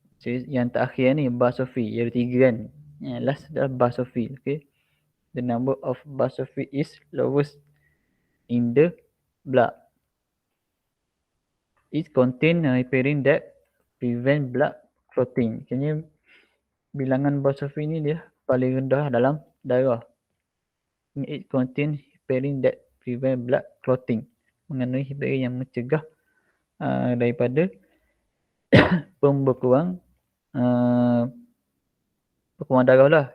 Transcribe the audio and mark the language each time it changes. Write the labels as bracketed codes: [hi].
[ms] So, yang terakhir ni basophil. Yang tiga kan. Yang last adalah basophil. Okay. [en] The number of basophil is lowest in the blood. It contain heparin that prevent blood clotting. [ms] Kayaknya bilangan basophil ni dia paling rendah dalam darah. [en] It contain heparin that prevent blood clotting. [ms] Mengandungi heparin yang mencegah daripada pembekuan bekuan darah lah.